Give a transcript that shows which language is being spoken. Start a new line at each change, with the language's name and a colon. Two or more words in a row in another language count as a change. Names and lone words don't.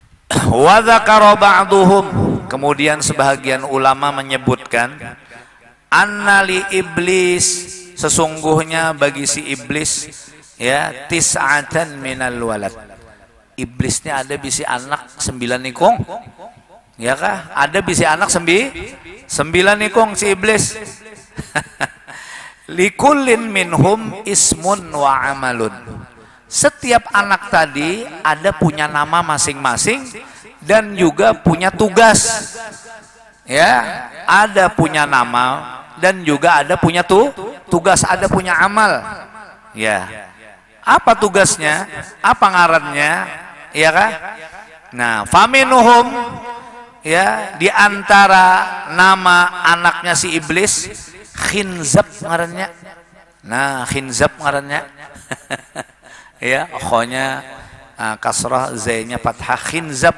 Arabic: Wa dzakara ba'duhum,
Indonesian: kemudian sebahagian ulama menyebutkan
Arabic: anna li iblis,
Indonesian: sesungguhnya bagi si iblis ya
Arabic: tis'atan minal walad.
Banjar: Iblisnya ada bisi anak 9 nikung. Ya kah? Ada bisi anak 9 nikung si iblis.
Arabic: Likullin minhum ismun wa amalun.
Indonesian: Setiap anak tadi ada punya nama masing-masing dan juga punya tugas. Ya, ada punya nama dan juga ada punya tugas, ada punya amal.
Banjar: Ya. Apa tugasnya? Apa ngarannya? Ya kah? Nah, faminuhum, ya, di antara nama anaknya si iblis Khinzab ngarannya. Nah, Khinzab ngarannya. Ya, khonya kasrah, zainnya fathah, Khinzab.